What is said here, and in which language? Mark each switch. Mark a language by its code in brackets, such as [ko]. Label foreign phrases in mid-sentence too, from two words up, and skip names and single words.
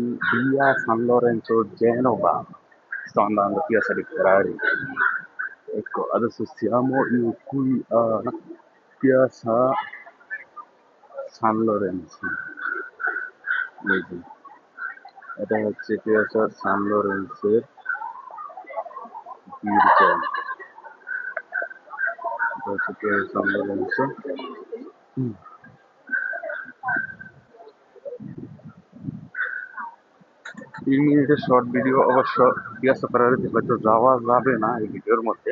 [it] via San Lorenzo Genova, sto andando a Piazza dei Ferrari. Ecco, adesso siamo io qui a Piazza San Lorenzo. Vedi, [bn] এটা হচ্ছে পিয়াসা সান লরেন্সের গির্জা। এটা হচ্ছে পিয়াসা সান লরেন্সো। 3 মিনিটের শর্ট ভিডিও, অবশ্য পিয়াসা ফেরারিতে হয়তো যাওয়া যাবে না এই ভিডিওর মধ্যে।